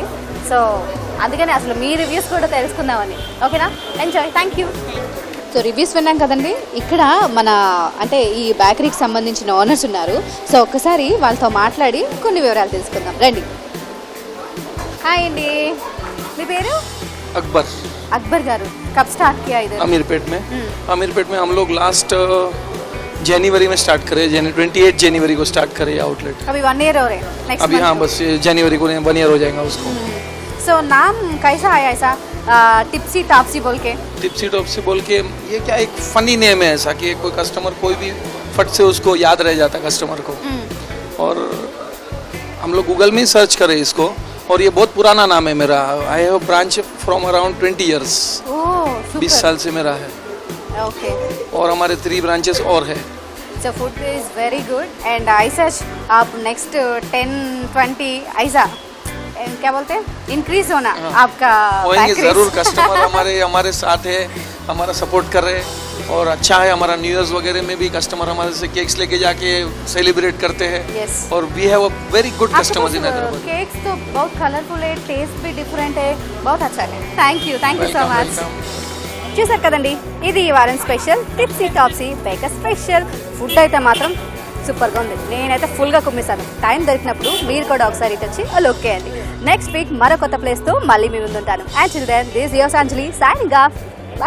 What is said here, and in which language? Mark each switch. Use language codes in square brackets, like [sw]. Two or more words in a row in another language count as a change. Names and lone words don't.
[te] సో అందుకని అసలు మీ రివ్యూస్ కూడా తెలుసుకుందామని. ఓకేనా? ఎంజాయ్. [en] thank you. [te] సో రివ్యూస్ విన్నాం కదండి. ఇక్కడ మన అంటే ఈ బేకరీకి సంబంధించిన ఓనర్స్ ఉన్నారు. సో ఒక్కసారి వాళ్ళతో మాట్లాడి కొన్ని వివరాలు తెలుసుకుందాం రండి. హాయ్ అండి, మీ పేరు? [hi] अकबर गारू. कब स्टार्ट किया इधर? अमीरपेट में हम लोग [en] last January [hi] में स्टार्ट करे, 28 जनवरी को स्टार्ट करे आउटलेट. अभी 1 ईयर हो रहे हैं? अभी हाँ, बस जनवरी को 1 ईयर हो जाएगा उसको. సో सो नाम कैसा आया ऐसा टिप्सी टापसी बोल के? टिप्सी टॉप्सी बोल के ये क्या एक [en] funny name [hi] है ऐसा कि कोई कस्टमर कोई भी फट से उसको याद रह जाता कस्टमर को। और हम लोग गूगल में ही सर्च करें इसको और ये बहुत पुराना नाम है मेरा। [en] I have branch from around 20 years, ओह [hi] 20 साल से मेरा है ओके। और हमारे 3 ब्रांचेस और है। [en] So food is very good and [hi] ऐसा आप नेक्स्ट 10-20 ऐसा क्या बोलते हैं इंक्रीज होना आपका होएंगे bakeries। जरूर। कस्टमर हमारे साथ है, हमारा सपोर्ट कर रहे हैं और अच्छा है। हमारा [en] new years [hi] वगैरह में भी कस्टमर हमारे से केक्स लेके जाके सेलिब्रेट करते हैं। Yes। [en] और we have a very good [hi] आपके [en] customers in [hi] पास हैदराबाद। केक्स तो बहुत कलरफुल है, टेस्ट भी डिफरेंट है, बहुत अच्छा है। [en] thank you so much. [te] చూసారు కదండి, ఇది ఈ వారం స్పెషల్ టిప్సీ టాప్సీ బేకర్ స్పెషల్. ఫుడ్ అయితే మాత్రం సూపర్గా ఉంది. నేనైతే ఫుల్గా కుమ్మేశాను. టైం దొరికినప్పుడు మీరు కూడా ఒకసారి ఇటు వచ్చి లుక్ చేయండి. [en] next week [te] మరో కొత్త ప్లేస్తో మళ్ళీ మీ ముందుంటాను. [en] and chill then this yours Anjali signing off.